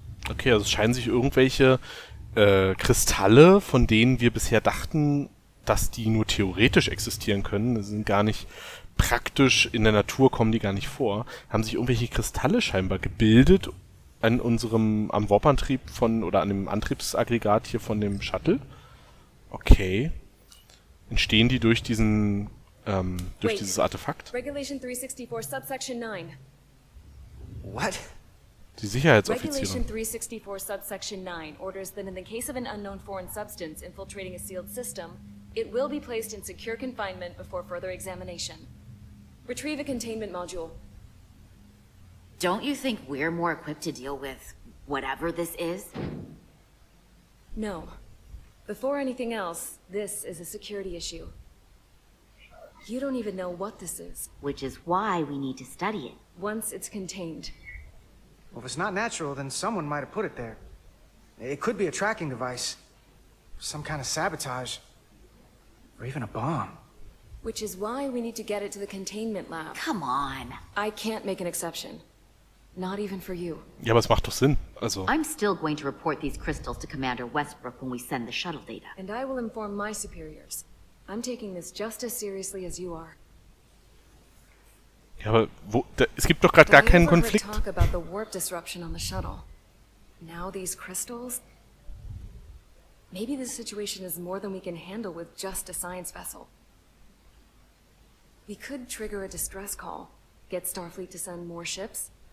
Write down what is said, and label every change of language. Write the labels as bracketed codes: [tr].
[de] Okay, also es scheinen sich irgendwelche Kristalle, von denen wir bisher dachten, dass die nur theoretisch existieren können, das sind gar nicht praktisch, in der Natur kommen die gar nicht vor, haben sich irgendwelche Kristalle scheinbar gebildet an am Warp-Antrieb oder an dem Antriebsaggregat hier von dem Shuttle. Okay. Entstehen die durch dieses Artefakt? [en] Regulation 364, subsection 9. What? [de] Die Sicherheitsoffizierin. [en] Regulation 364, subsection 9 orders that in the case of an unknown foreign substance infiltrating a sealed system, it will be placed in secure confinement before further examination. Retrieve a containment module. Don't you think we're more equipped to deal with whatever this is? No. Before anything else, this is a security issue. You don't even know what this is. Which is why we need to study it. Once it's contained. Well, if it's not natural, then someone might have put it there. It could be a tracking device. Some kind of sabotage. Or even a bomb. Which is why we need to get it to the containment lab. Come on. I can't make an exception. Not even for you. [de] Ja, aber es macht doch Sinn. Also. [en] I'm still going to report these crystals to Commander Westbrook when we send the shuttle data. And I will inform my superiors. I'm taking this just as seriously as you are. [de] Ja, aber es gibt doch gerade gar keinen [en] Have you ever [de] Konflikt. [en] heard talk about the warp disruption on the shuttle? Now these crystals? Maybe this situation is more than we can handle with just a science vessel. We could trigger a distress call, get Starfleet to send more ships.